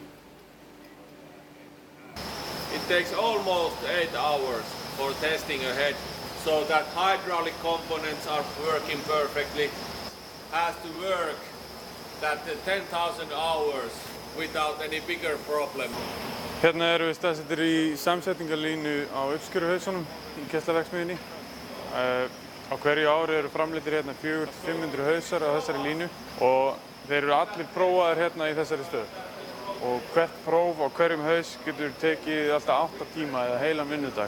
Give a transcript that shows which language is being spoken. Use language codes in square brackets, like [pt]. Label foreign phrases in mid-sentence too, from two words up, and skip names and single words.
[en] It takes almost 8 hours for testing a head, so that hydraulic components are working perfectly. Has to work that 10,000 hours without any bigger problem. [is] Hérna erum við staðsettir í samsetningarlínu á uppskeruhausunum í Kesla-verksmiðjunni. Á hverju ári eru framleiddir hérna 400-500 hausar á þessari línu og þeir eru allir prófaðir hérna í þessari stöð. Og hvert próf á hverjum haus getur tekið alltaf 8 tíma eða heilan vinnudag.